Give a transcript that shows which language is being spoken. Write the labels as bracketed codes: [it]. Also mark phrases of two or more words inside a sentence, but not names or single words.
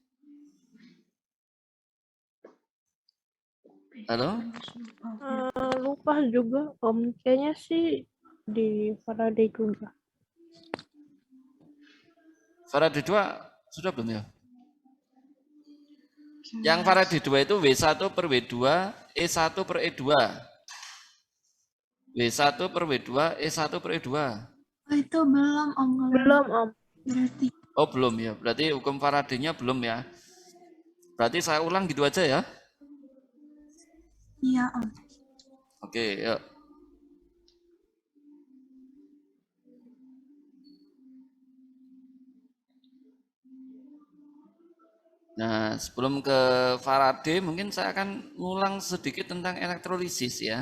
[id] Halo? Lupa juga Om, kayaknya sih di Faraday juga. Faraday 2 sudah belum ya? Yang Faraday 2 itu W1 per W2, E1 per E2. W1 per W2, E1 per E2. Oh, itu belum Om. Belum Om. Berarti. Oh belum ya, berarti hukum Faraday-nya belum ya. Berarti saya ulang gitu aja ya. Iya Om. Oke, yuk. Nah, sebelum ke Faraday, mungkin saya akan ngulang sedikit tentang elektrolisis ya.